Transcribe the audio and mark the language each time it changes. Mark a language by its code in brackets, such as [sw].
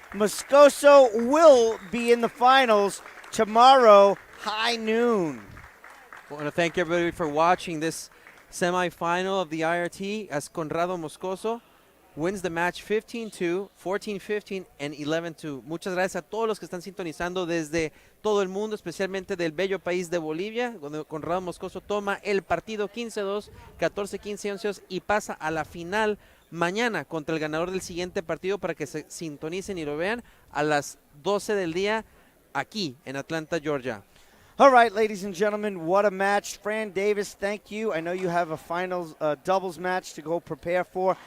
[en] Moscoso will be in the finals tomorrow, high noon. I want to thank everybody for watching this semifinal of the IRT as Conrrado Moscoso wins the match 15-2, 14-15 and 11-2. [es] Muchas gracias a todos los que están sintonizando desde todo el mundo, especialmente del bello país de Bolivia, donde Conrrado Moscoso toma el partido 15-2, 14-15, 11-2 y pasa a la final mañana contra el ganador del siguiente partido para que se sintonicen y lo vean a las 12 del día aquí en Atlanta, Georgia. [en] All right, ladies and gentlemen, what a match. Fran Davis, thank you. I know you have a finals doubles match to go prepare for.